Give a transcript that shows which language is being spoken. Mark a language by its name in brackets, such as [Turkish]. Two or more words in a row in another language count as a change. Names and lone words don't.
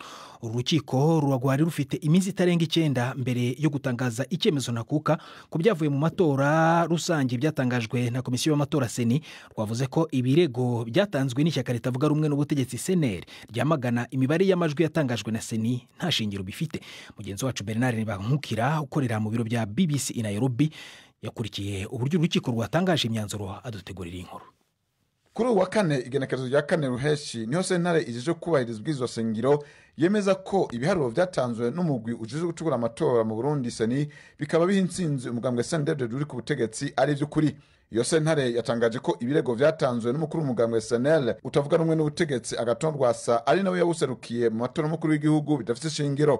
[Kinyarwanda] Uru rukiko ruragwari rufite iminsi itarenga 9 mbere yo gutangaza icyemezo ntakuka ku byavuye mu matora rusange byatangajwe na komisiyo y'amatora seni. Rwavuze ko ibirego byatanzwe n'ishyaka ritavuga rumwe n'ubutegetsi CNL ryamagana imibare y'amajwi yatangajwe na seni nta shingiro bifite. Mugenzi wacu Bernard Niwumva ukorera mu biro bya BBC i Nairobi yakurikiye uburyo urukiko rwatangaje imyanzuro adutegurira inkuru. [Rundi] Kuri wa kane igenekerezo rya 4 ruheshi niho sentare ijeje kubahiriza ubwizo sengiro yemeza ko ibiharuro byatanzwe n'umugwi ujije gucugura amatora mu Burundi seni bikaba bihinsinze umugambwe CNDD uri ku butegetsi ari byo kuri. Iyo sentare yatangaje ko ibirego byatanzwe n'umukuru w'umugambwe SNL utavuga rumwe n'ubutegetsi Agathon ari nawe yawuserukiye mu matora mukuru w'igihugu bidafite shingiro.